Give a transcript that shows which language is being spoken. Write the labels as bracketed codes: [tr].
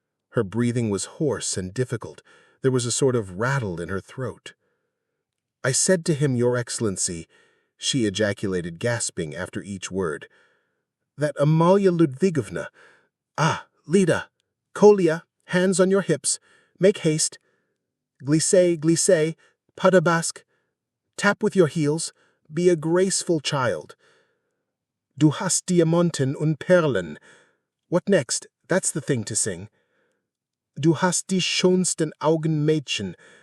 [en] Her breathing was hoarse and difficult. There was a sort of rattle in her throat. "I said to him, Your Excellency," she ejaculated, gasping after each word, "that Amalia Ludvigovna— Ah, Lida, Kolya, hands on your hips. Make haste. [fr] Glissez, glissez, pas de basque. [en] Tap with your heels. Be a graceful child. [de] Du hast Diamanten und Perlen. [en] What next? That's the thing to sing. [de] Du hast die schönsten Augen, Mädchen.